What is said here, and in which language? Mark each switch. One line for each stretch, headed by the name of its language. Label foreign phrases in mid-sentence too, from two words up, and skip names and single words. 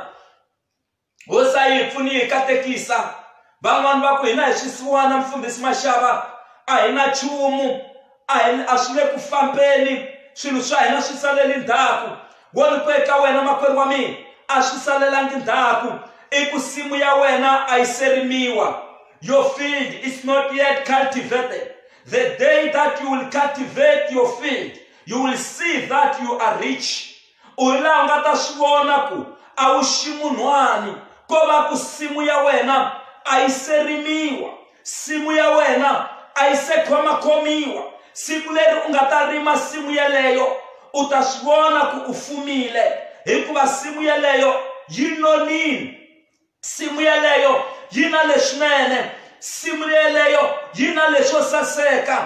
Tsonga: Hosa yi pfuni hi katekisa van'wana va ku hina hi swisiwana mfundhisi Mashava, a hi na nchumu, a swi le ku fambeni, swilo swa hina swi salele ndzhaku. Wona ku eka wena makwerhu wa mina a swi salelangi ndzhaku, i ku simu ya wena a yi serimiwa.
English: Your field is not yet cultivated. The day that you will cultivate your field, you will see that you are rich.
Tsonga: Ula nga ta swi vona ku a wu ximun'wani, ko va ku simu ya wena a yi serimiwa, simu ya wena a yi se khomakhomiwa. Siku leri u nga ta rima simu yeleyo u ta swi vona ku u fumile, hikuva simu yeleyo yi nonile, simu yeleyo yi na leswinene, simu yeleyo yi na leswo saseka.